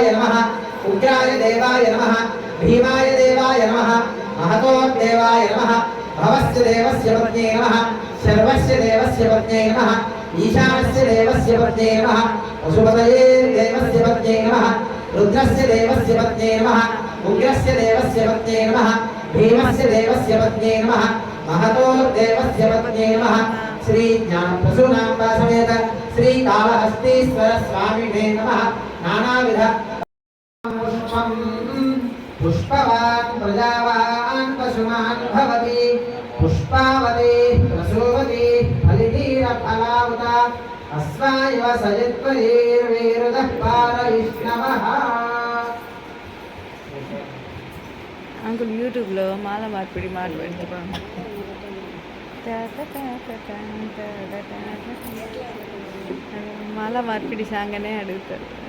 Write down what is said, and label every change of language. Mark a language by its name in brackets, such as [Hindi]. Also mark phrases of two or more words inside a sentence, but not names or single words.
[Sanskrit] నమః, ఉగ్రాయ దేవాయ నమః, భీమాయ దేవాయ నమః, మహతో దేవాయ నమః, భవస్య దేవస్య పత్న్యే నమః, శర్వస్య దేవస్య పత్న్యే నమః, ఈశానస్య దేవస్య పత్న్యే నమః, పశుపతయే దేవస్య పత్న్యే నమః, రుద్రస్య దేవస్య పత్న్యే నమః, ఉగ్రస్య దేవస్య పత్న్యే నమః, భీమస్య దేవస్య పత్న్యే నమః, महतो देवस्य पत्न्ये नमः. श्री ज्ञानप्रसूनाम्ब समेत श्री कालहस्तीश्वर स्वामिने नमः. नानाविध पुष्पवान् प्रजावान् पशुमान् भवति. पुष्पावती प्रसूवती फलिनीरफलावता अस्वायव सजित्वरीर्वीरुदः पारविष्णवः. [Telugu] అంకుల్ యూట్యూబ్లో మాల మార్పిడి మాట పెడతాను. మాల మార్పిడి సాంగనే అడుగుతారు.